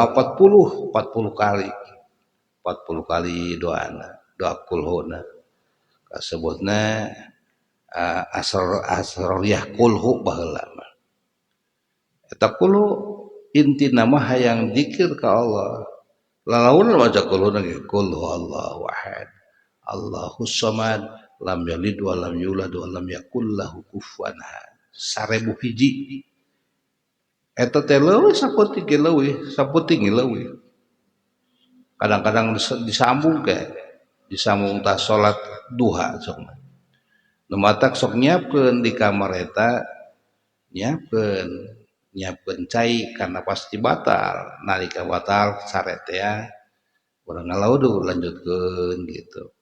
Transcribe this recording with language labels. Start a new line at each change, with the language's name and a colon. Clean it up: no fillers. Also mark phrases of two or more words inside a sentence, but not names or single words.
Sundanese: 40 kali 40 kali doana doa kulhuna kasebutna asroriyah kulhu baheula mah eta kulhu intina mah hayang zikir ka Allah lalaun maca kulhuna ge kulhu
Arabic: الله أحد الله الصمد لم يلد ولم يولد ولم يكن له كفوا أحد
Sundanese: 1000 hiji eta teh leuwih sapoting leuwih kadang-kadang disambung tah salat duha sok nu matak sok nyiapkeun di kamar eta nyiapkeun cai karena pasti batal nalika batal sare teh urang ngalauduh lanjutkeun gitu